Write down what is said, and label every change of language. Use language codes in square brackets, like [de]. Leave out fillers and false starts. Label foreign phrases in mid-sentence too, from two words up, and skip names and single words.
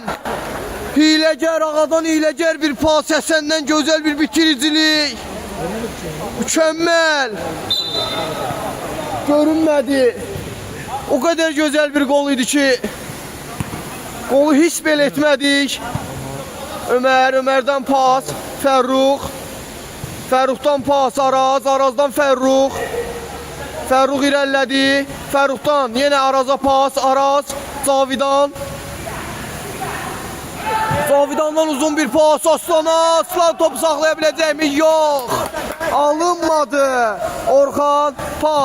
[az] Hiləgər Ağadan hiləgər bir pas, Həsəndən gözəl bir bitiricilik. Mükəmməl. Görünmədi. O qədər gözəl bir gol idi ki, qolu hiss belə etmədik. Ömərdən pas, Fərruxdan pas, Arazdan Fərrux irəlilədi. Fərruxdan yenə Araza pas, Cavidan Zavidandan uzun bir pas Aslana. Aslan topu saxlayabiləcək mi? Yox. Alınmadı. Orxan pas.